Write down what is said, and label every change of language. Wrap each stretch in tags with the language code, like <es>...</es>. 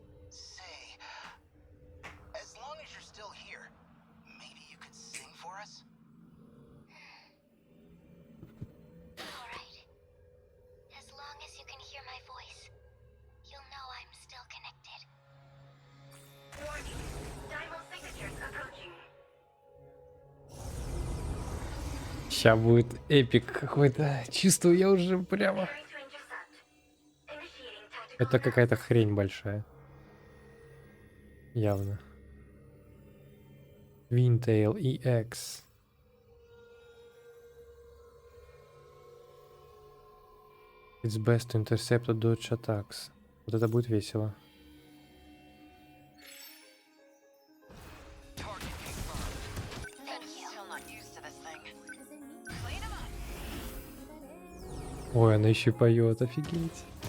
<en>Say, as long as you're still here, maybe you could sing for us? All right. As long as you can hear my voice, you'll know I'm still connected. Warning. Dimal signatures approaching.</en> <ru>Сейчас будет эпик какой-то. Чувствую я уже прямо.</ru> <en>Preparing to intercept. Initiating tactical</en> <ru>Это какая-то хрень большая. Явно.</ru> <en>Windtail EX. It's best to intercept or dodge attacks.</en> <ru>Вот это будет весело.</ru> <en>Target confirmed. Still not used to this thing. Clean 'em up.</en> <ru>Ой, она еще и поет, офигеть.</ru>